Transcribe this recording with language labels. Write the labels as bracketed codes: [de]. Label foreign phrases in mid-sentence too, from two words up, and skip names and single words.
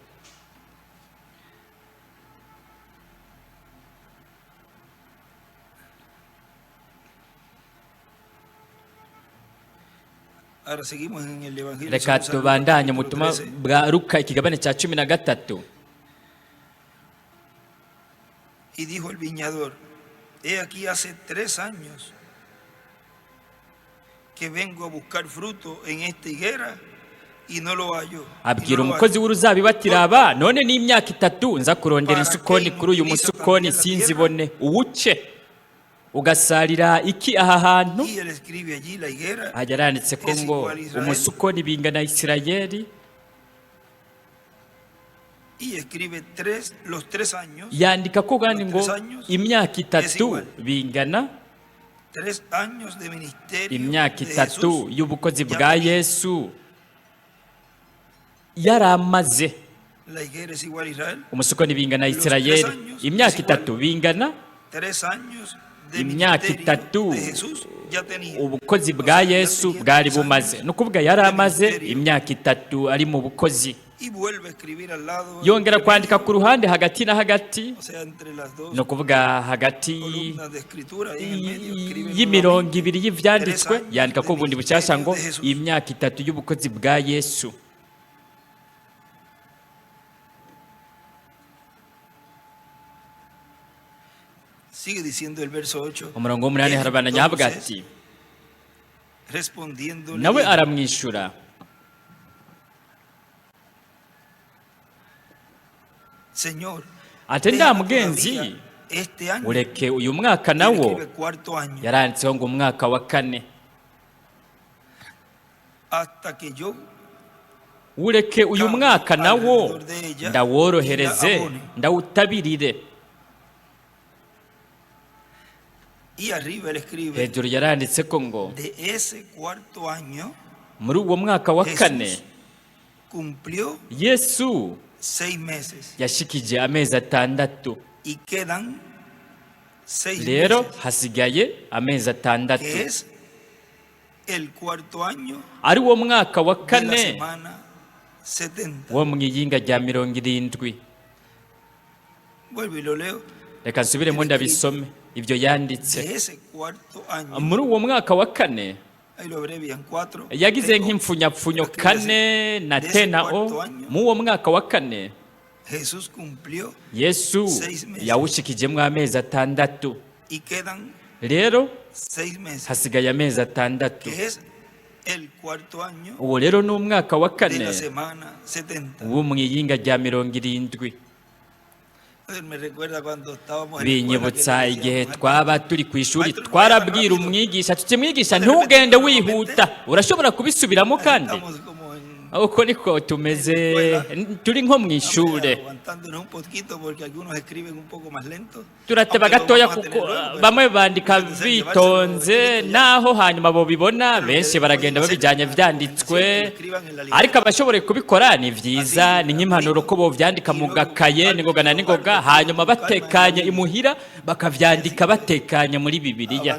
[rn] Reka tubandanye mu butumwa bwa Luka ikigabane cya 13. [es] Y dijo el viñador, he aquí hace 3 años que vengo a buscar fruto en esta higuera y no lo hallo. [rn] Abwira umukozi w'uruzabibu ati, raba none ni imyaka 3 nza kurondera insukoni kuri uyu musukoni sinzibone, uwuce ugasarira iki aha hantu? Hajya yaranditse ko ngo umusukoni bingana Isirayeli. Yandika ko kandi ngo imyaka 3 bingana imyaka 3 y'ubukozi bwa Yesu. yaramaze [es] La higuera es igual a Israel. [rn] umusukoni bingana Isirayeli imyaka itatu bingana [es] 3 años de [rn] imyaka [es] ministerio [rn] itatu [es] de Jesús ya tenía. [rn] ubukozi bwa Yesu bwari bumaze ni ukuvuga yari amaze imyaka itatu ari mu bukozi [es] Y vuelve a escribir al lado. [rn] yongera kwandika ku ruhande hagati na hagati [es] O sea, entre las dos [rn] ni ukuvuga hagati [es] columnas de escritura ahí en el medio escribe [rn] y'imirongo [es] nuevamente. [rn] ibiri y'ivyanditswe yandika ko ubundi bucyashya ngo imyaka itatu y'ubukozi bwa Yesu. [es] Sigue diciendo el verso 8. [rn] umurongo w'umunani harabandanya havuga ati [es] Respondiendo [rn] nawe aramwishyura [es] Señor, [rn] ati nda mugenzi [es] este año [rn] ureke uyu mwaka [es] él [rn] nawo [es] escribe cuarto año [rn] yaranditseho ngo umwaka wa kane [es] hasta que yo [rn] ureke uyu mwaka nawo ndaworohereze ndawutabirire. [es] y arriba él escribe [rn] hejuru yaranditse ko ngo [es] de ese cuarto año [rn] muri uwo mwaka wa kane [es] Jesús cumplió [rn] Yesu [es] 6 meses [rn] yashikije amezi atandatu [es] y quedan 6 [rn] rero [es] meses [rn] hasigaye amezi atandatu [es] que es el cuarto año [rn] ari wo mwaka wa [es] de la [rn] kane [es] semana 70. [rn] wo mu iyinga rya 70. [es] Vuelvo y lo leo. [rn] reka nsubiremo ndabisome ibyo yanditse [es] De ese cuarto año, [rn] muri uwo mwaka wa kane [es] ahí lo abrevian 4. [rn] yagize nk'imfunyapfunyo kane na tena o mu uwo mwaka wa kane [es] Jesús cumplió [rn] Yesu [es] 6 meses [rn] yawushikijemo amezi atandatu [es] y quedan [rn] rero [es] 6 meses, [rn] hasigaye amezi atandatu [es] que es el cuarto año [rn] uwo rero ni umwaka wa [es] de [rn] kane [es] la semana 70. [rn] wo mu iyinga rya 70. [es] Me recuerda cuando estábamos en la escuela que [rn] binyibutsa [es] le [rn] igihe [es] decíamos, [rn] twaba turi ku ishuri twarabwira umwigisha tuti mwigisha ntugende wihuta urashobora kubisubiramo kandi [es] estamos como en [rn] uko niko tumeze turi nko mu ishure [es] aguantándonos un poquito porque algunos escriben un poco más lento. [rn] turateba [es] Aunque lo [rn] gatoya [es] vamos a [rn] kuko [es] tener luego, pero [rn] bamwe bandika [es] antes de [rn] bitonze [es] llevárselo escrito ya. [rn] naho hanyuma bo bibona benshi baragenda babijyanye vyanditswe ariko abashoboye kubikora ni vyiza ni nk'impanuro ko bo vyandika mu gakaye ningoga na ningoga hanyuma batekanye imuhira bakavyandika batekanye muri Bibiliya.